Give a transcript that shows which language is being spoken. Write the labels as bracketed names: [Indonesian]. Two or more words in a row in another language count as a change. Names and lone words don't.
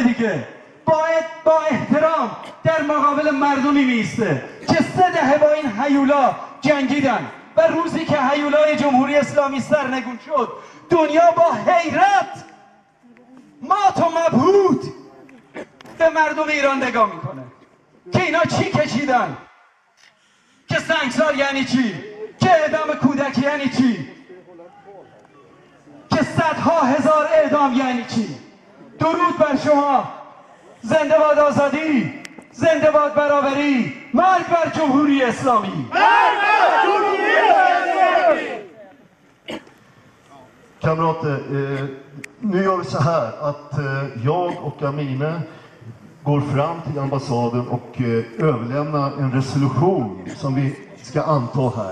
[Persian] دیگه باید با احترام در مقابل مردمی میسته که 3 دهه با این هیولا جنگیدن و روزی که هیولای جمهوری اسلامی سرنگون شد دنیا با حیرت مات و مبهوت به مردم ایران نگاه میکنه که اینا چی کشیدن، که سنگسار یعنی چی، که اعدام کودک یعنی چی، که صدها هزار اعدام یعنی چی. درود بر شما. زنده باد آزادی، زنده باد برابری، مرگ بر جمهوری اسلامی. [Swedish] Kamrater, nu gör vi så här att jag och Amine går fram till ambassaden och överlämnar en resolution som vi ska anta här.